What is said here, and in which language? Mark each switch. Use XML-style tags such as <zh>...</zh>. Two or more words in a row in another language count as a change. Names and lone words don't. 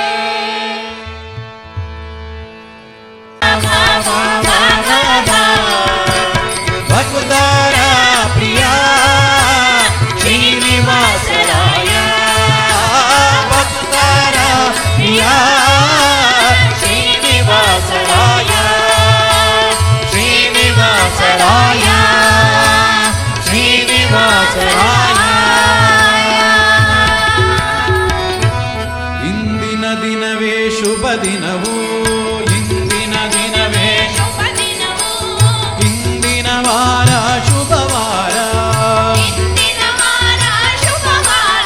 <sa>भक्तारा प्रिया श्रीनिवास राया भक्तारा प्रिया श्रीनिवास राया श्रीनिवास राया श्रीनिवास राया</sa> <kn>ಇಂದಿನ ದಿನವೇ ಶುಭ ದಿನವು ಇಂದಿನ ದಿನವೇ ಶುಭ ದಿನವು ಇಂದಿನ ವಾರ ಶುಭವಾರ ಇಂದಿನ ವಾರ ಶುಭವಾರ</kn>